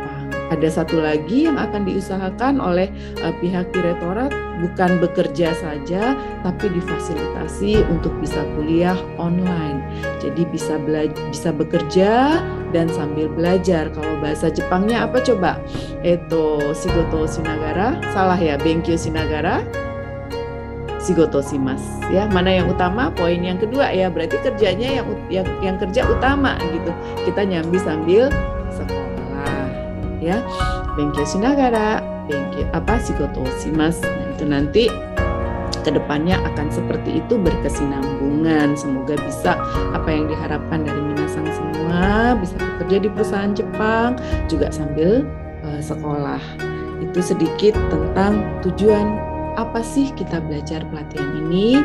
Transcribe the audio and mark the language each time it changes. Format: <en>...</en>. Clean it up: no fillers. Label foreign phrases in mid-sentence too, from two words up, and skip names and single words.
<id>Ada satu lagi yang akan diusahakan oleh pihak direktorat, bukan bekerja saja, tapi difasilitasi untuk bisa kuliah online. Jadi bisa bekerja dan sambil belajar. Kalau bahasa Jepangnya apa coba?</id> <ja>仕事しながら,</ja> <id>salah ya,</id> <ja>勉強しながら、仕事します ya.</ja> <id>Mana yang utama? Poin yang kedua ya, berarti kerjanya yang kerja utama gitu. Kita nyambi sambil sekolah ya.</id> <ja>勉強しながら、仕事します.</ja> <id>Nah, itu nanti kedepannya akan seperti itu, berkesinambungan. Semoga bisa apa yang diharapkan dari minasang semua, bisa bekerja di perusahaan Jepang juga sambil sekolah. Itu sedikit tentang tujuan apa sih kita belajar pelatihan ini.</id>